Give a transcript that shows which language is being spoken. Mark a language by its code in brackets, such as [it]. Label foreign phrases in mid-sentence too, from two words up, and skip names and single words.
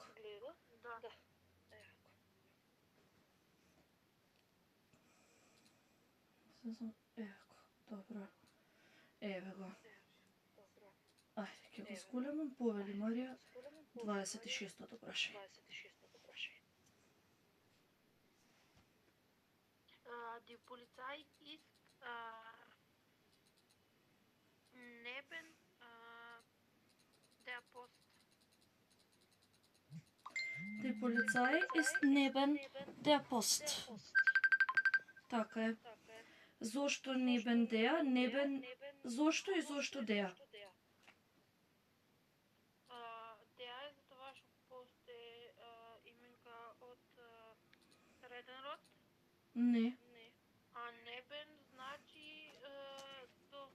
[mk] Гледа? Да. Еве, добро. Еве го. Ајде, ќе го зголемам, повели Марија, 26-тото прашање. [de] Die Polizei ist neben der Post. Die Polizei ist neben der Post. [mk] Така е. Зошто [de] neben der? [mk] Neben зошто и зошто der? Der е затоа што пост е именка од среден род. Не. А небен значи до...